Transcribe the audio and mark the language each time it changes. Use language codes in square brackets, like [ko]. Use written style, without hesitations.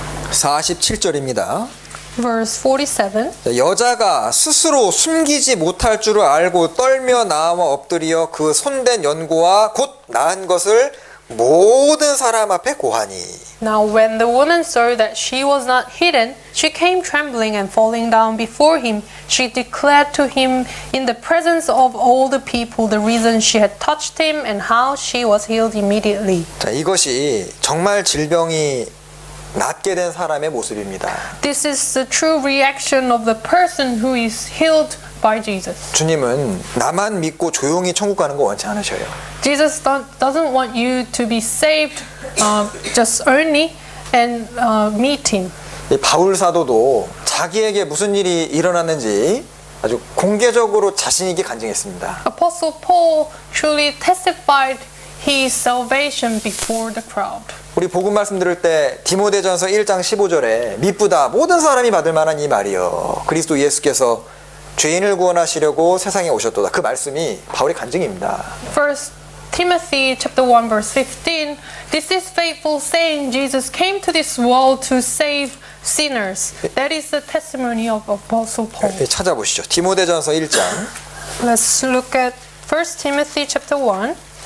[ko] (47절입니다) [en] Verse 47. [ko] 여자가 스스로 숨기지 못할 줄을 알고 떨며 나와 엎드려 그 손댄 연고와 곧 나은 것을 모든 사람 앞에 고하니. [en] Now when the woman saw that she was not hidden, she came trembling and falling down before him. She declared to him in the presence of all the people the reason she had touched him and how she was healed immediately. [ko] 자, 이것이 정말 질병이 낫게 된 사람의 모습입니다. [en] This is the true reaction of the person who is healed by Jesus. [ko] 주님은 나만 믿고 조용히 천국 가는 거 원치 않으셔요. [en] Jesus doesn't want you to be saved just only and meet him. [ko] 이 바울 사도도 자기에게 무슨 일이 일어났는지 아주 공개적으로 자신 있게 간증했습니다. [en] Apostle Paul truly testified his salvation before the crowd. [ko] 우리 복음 말씀 들을 때 디모데전서 1장 15절에 미쁘다 모든 사람이 받을 만한 이 말이여 그리스도 예수께서 죄인을 구원하시려고 세상에 오셨도다. 그 말씀이 바울의 간증입니다. [en] First Timothy chapter 1 verse 15. This is faithful saying Jesus came to this world to save sinners. That is the testimony of Apostle Paul. [ko] 찾아보시죠. 디모데전서 1장 [en] Let's look at 1 Timothy chapter 1.